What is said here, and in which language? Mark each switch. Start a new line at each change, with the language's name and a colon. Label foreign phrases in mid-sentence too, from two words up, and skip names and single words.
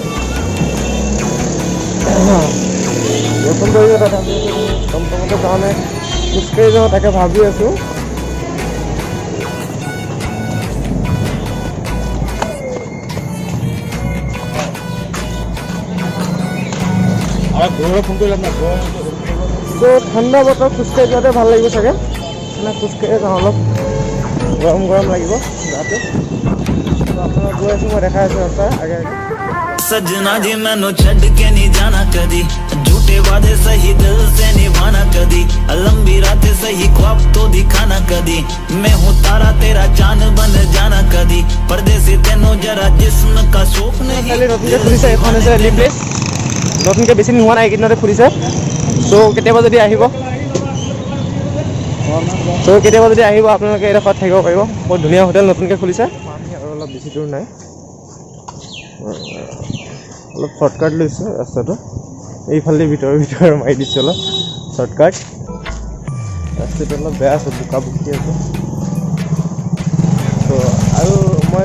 Assamese: বৰষুণ পৰিছে তথাপি টমটমতে কাৰণে খোজকাঢ়ি যাওঁ তাকে ভাবি আছোঁ ঠাণ্ডা বতৰ খোজকাঢ়ি যোৱাতে ভাল লাগিব চাগে মানে খোজকাঢ়ি যাওঁ অলপ গৰম লাগিব গাটো আপোনালোক গৈ আছোঁ মই দেখাই আছোঁ ৰাস্তা আগে
Punjabi: ਸਜਣਾ ਜੀ ਮੈਨੂੰ ਛੱਡ ਕੇ ਨਹੀਂ ਜਾਣਾ ਕਦੀ ਝੂਠੇ ਵਾਦੇ ਸਹੀ ਦਿਲ ਸੇ ਨਿਭਾਣਾ ਕਦੀ ਲੰਬੀ ਰਾਤੇਂ ਸਹੀ ਖ਼੍ਵਾਬ ਤੋ ਦਿਖਾਣਾ ਕਦੀ ਮੈਂ ਹੂੰ ਤਾਰਾ ਤੇਰਾ ਚਾਂਦ ਬਣ ਜਾਣਾ ਕਦੀ ਪਰਦੇਸੀ ਤੈਨੂੰ ਜ਼ਰਾ ਜਿਸਮ ਕਾ ਸ਼ੌਕ ਨਹੀਂ
Assamese: নতুনকৈ খুলিছে এখন হৈছে লিভ প্লেচ নতুনকৈ বেছি নোহোৱা নাই এইকেইদিনতে খুলিছে চ' কেতিয়াবা যদি আহিব আপোনালোকে এডোখৰত থাকিব পাৰিব বহুত ধুনীয়া হোটেল নতুনকৈ খুলিছে আৰু অলপ বেছি দূৰ নাই অলপ শ্বৰ্টকাট লৈছোঁ ৰাস্তাটো এইফালে ভিতৰে মাৰি দিছোঁ অলপ শ্বৰ্টকাট ৰাস্তাটো অলপ বেয়া আছে বোকা বুকি আছে ত' আৰু মই